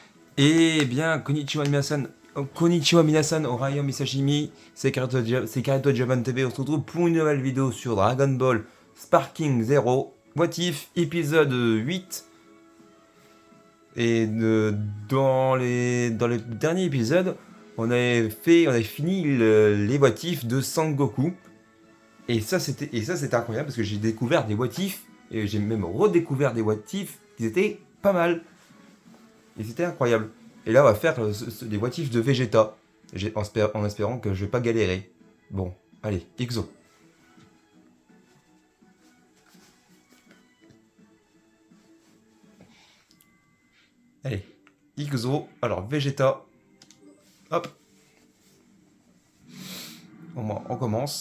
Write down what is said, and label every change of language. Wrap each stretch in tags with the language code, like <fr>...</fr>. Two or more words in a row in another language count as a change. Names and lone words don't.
<fr>Eh bien,</fr> <ja>こんにちは皆さん,</ja> <fr>Orion Misashimi, c'est Kareto Japan TV, on se retrouve pour une nouvelle vidéo sur Dragon Ball Sparking Zero, What If, épisode 8. Et dans le dernier épisode, on avait fini les What If de Sangoku. Et ça c'était incroyable parce que j'ai découvert des What If, et j'ai même redécouvert des What If qui étaient pas mal. Et c'était incroyable. Et là, on va faire des what if de Vegeta. En espérant que je vais pas galérer. Bon, allez, Ixo. Allez, Ixo. Alors, Vegeta. Hop. On commence.</fr>